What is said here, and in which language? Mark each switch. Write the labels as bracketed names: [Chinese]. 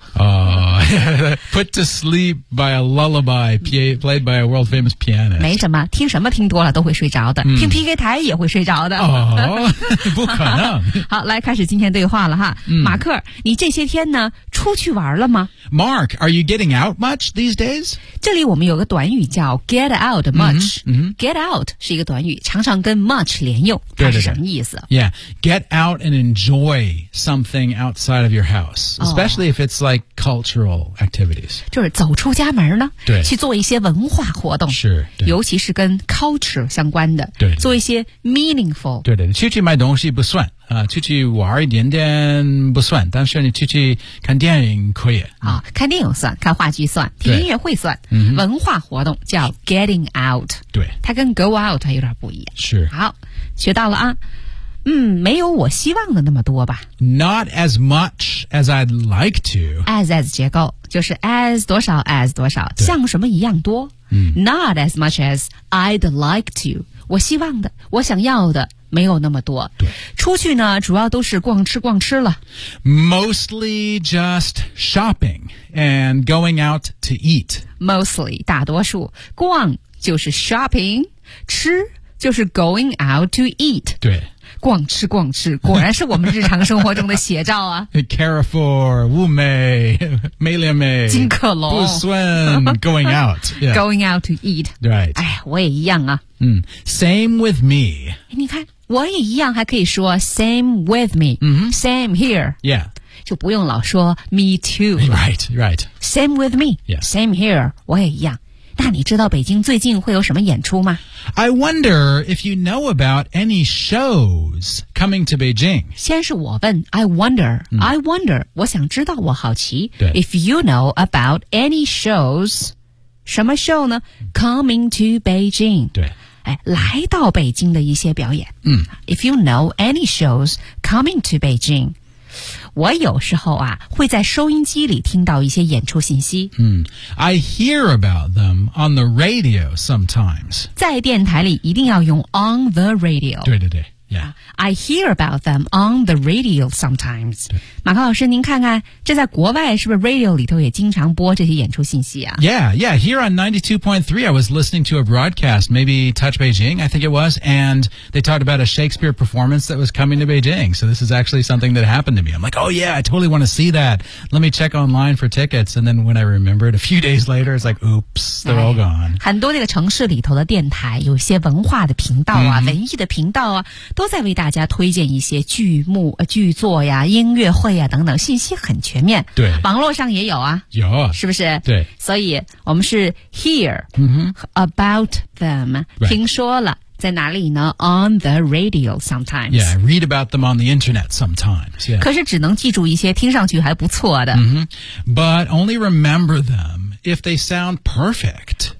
[English] Put to sleep by a lullaby played by a world famous pianist. [Chinese] 没什么，听什么听多了都会睡着的，听 PK 台也会睡着的。不可能。好，来开始今天对话了哈。马克，你这些天呢出去玩了吗？ [English] Mark, are you getting out much these days? [Chinese] 这里我们有个短语叫 [English] get out much. [Chinese] Get out 是一个短语，常常跟 much 连用，它是什么意思？ [English] Yeah, get out and enjoy something outside of your house, especially if it's like cultural activities. [Chinese] 就是走出家门呢，对，去做一些文化活动，是，尤其是跟 culture 相关的，对，做一些 meaningful. 对对，出去买东西不算。出去玩一点点不算，但是你出去看电影可以。看电影算，看话剧算，听音乐会算，文化活动叫 [English] getting out。 [Chinese] 对，它跟 go out 有点不一样。是。好，学到了啊。没有我希望的那么多吧。 [English] Not as much as I'd like to. [Chinese] As 结构就是 as 多少 as 多少，像什么一样多。 [English] Not as much as I'd like to. [Chinese] 我希望的，我想要的。没有那么多。出去呢，主要都是逛吃逛吃了。 [English] Mostly just shopping and going out to eat. [Chinese] Mostly, 大多数。逛就是 shopping, 吃就是 [English] going out to eat. [Chinese] 对。逛吃逛吃，果然是我们日常生活中的写照啊。 Carrefour, 物美、美廉美、金客隆、不算 [English] going out,、 yeah. going out to eat. Right. [Chinese] 哎，我也一样啊。 [English] Same with me. [Chinese] 你看，我也一样，还可以说 [English] same with me.、 Same here. Yeah. [Chinese] 就不用老说 me too. [English] Right, right. Same with me. Yeah. Same here. [Chinese] 我也一样。那你知道北京最近会有什么演出吗？ [English] I wonder if you know about any shows coming to Beijing. [Chinese] 先是我问 [English] I wonder,、I wonder, [Chinese] 我想知道，我好奇。对。 [English] If you know about any shows, [Chinese] 什么 show 呢？ [English] Coming to Beijing. [Chinese] 对。哎，来到北京的一些表演。 [English] If you know any shows coming to Beijing. [Chinese] 我有时候啊会在收音机里听到一些演出信息。 [English] I hear about them on the radio sometimes. [Chinese] 在电台里一定要用 on the radio. 对对对 [English] I hear about them on the radio sometimes. [Chinese] 马克老师您看看这在国外是不是 radio 里头也经常播这些演出信息啊 [English] Yeah, here on 92.3 I was listening to a broadcast, maybe Touch Beijing, I think it was, and they talked about a Shakespeare performance that was coming to Beijing. So this is actually something that happened to me. I'm like, oh yeah, I totally want to see that. Let me check online for tickets. And then when I remembered a few days later, it's like, oops, they're all gone. [Chinese] 很多那个城市里头的电台有些文化的频道啊、文艺的频道啊都在为大家推荐一些剧目、剧作呀、音乐会呀等等，信息很全面。对，网络上也有啊，有，是不是？对，所以我们是 [English] hear、about them、 right. [Chinese] 听说了，在哪里呢 ？ [English] On the radio sometimes. Yeah, read about them on the internet sometimes. Yeah. [Chinese] 可是只能记住一些听上去还不错的。 [English] But only remember them if they sound perfect.